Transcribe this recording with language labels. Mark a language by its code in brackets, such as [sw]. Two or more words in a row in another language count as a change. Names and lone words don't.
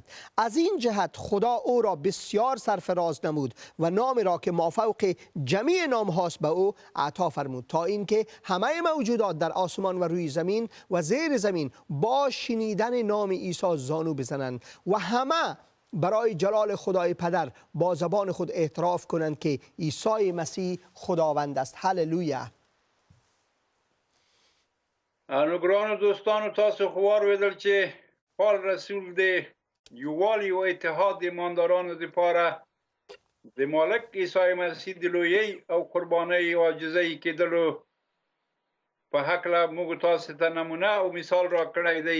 [fa] از این جهت خدا او را بسیار سرفراز نمود و نام را که مافوق جمیع نام هاست به او عطا فرمود، تا اینکه همه موجودات در آسمان و روی زمین و زیر زمین با شنیدن نام عیسی زانو بزنند و همه برای جلال خدای پدر با زبان خود اعتراف کنند که عیسی مسیح خداوند است. هللویا. [ps] ګرانو دوستانو، تاسو خو واورېدل چې پال رسول د یووالي او اتحاد د ایماندارانو دپاره د مالک عیسی مسیح د لویۍ او قربانۍ او عاجزۍ کېدلو په هکله موږ تاسو ته نمونه او مثال راکړی دی.